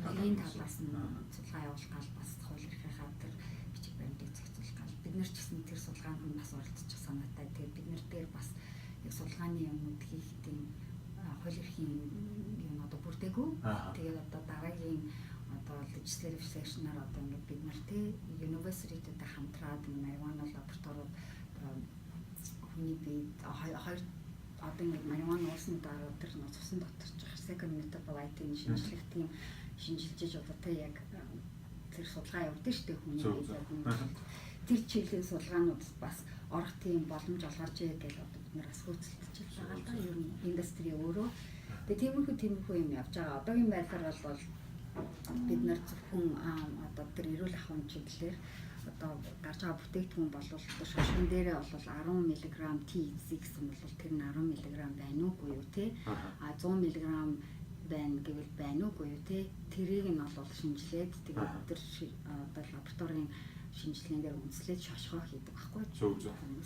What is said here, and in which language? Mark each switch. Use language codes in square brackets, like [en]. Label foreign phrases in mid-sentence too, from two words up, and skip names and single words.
[mn] талаас нь судалгаа явуулах гал бас хууль эрхийнхаа тэр бичиг баримтыг зохицуулах гал бид нар ч гэсэн тэр судалгаанд нь бас оролцож санаатай. Тэгээд бид нар дээр бас яг судалгааны юмнууд хийх тийм хууль эрхийн юм одоо бүрдээгүй. Тэгээд одоо дараагийн одоо [en] legislative session- [mn] аар одоо ингээд бид нар тий university-тэй хамтраад marijuana лабораториуд хүний биед хоёр одоо ингээд marijuana уусны дараа тэр цусан дотор ч [en] second metabolite- [mn] ийн шинжлэх тийм шинжилж одоо тэ яг тэр судалгаа явуулдаг шүү дээ хүний биед. Тэр чиглэлийн судалгаанууд бас орох тийм боломж олгож ий гэж одоо бид нар бас хөөцөлдөж байгаа л да. Ер нь индастри өөрөө. Тэгээ тиймэрхүү юм явж байгаа. Одоогийн байдлаар бол бид нар зөвхөн одоо тэр эрүүл ахуйн чиглэлээр одоо гарч байгаа бүтээгдэхүүн бол шошгон дээрээ бол 10 мг THC гэсэн бол тэр нь 10 мг байна уугүй юу те 100 мг байна гэвэл байна уугүй юу те тэрийг нь бол шинжилээд тэгээд тэр одоо лабораторийн шинжилгээгээр үндэслээд шошгоо хийдэг байхгүй хүмүүс.